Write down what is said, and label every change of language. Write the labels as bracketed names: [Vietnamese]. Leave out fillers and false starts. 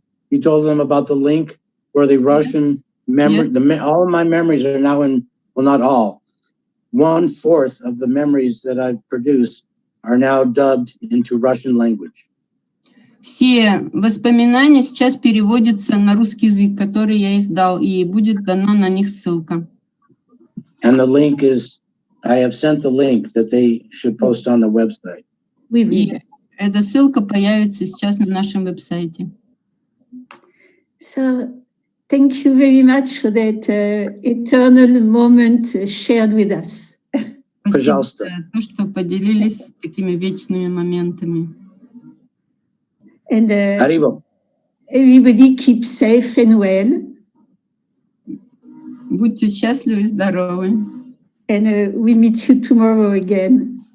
[English] you told them about the link where the Russian memory, all of my memories are now in, well, not all, 1/4 of the memories that I've produced are now dubbed into Russian language. [Russian] Все воспоминания сейчас переводятся на русский язык, который я издал, и будет дана на них ссылка. [English] And the link is, I have sent the link that they should post on the website. [Russian] И эта ссылка появится сейчас на нашем веб-сайте. [English] So, thank you very much for that eternal moment shared with us. [Russian] Спасибо за то, что поделились такими вечными моментами. [English] And everybody keep safe and well. [Russian] Будьте счастливы и здоровы. [English] And we'll meet you tomorrow again.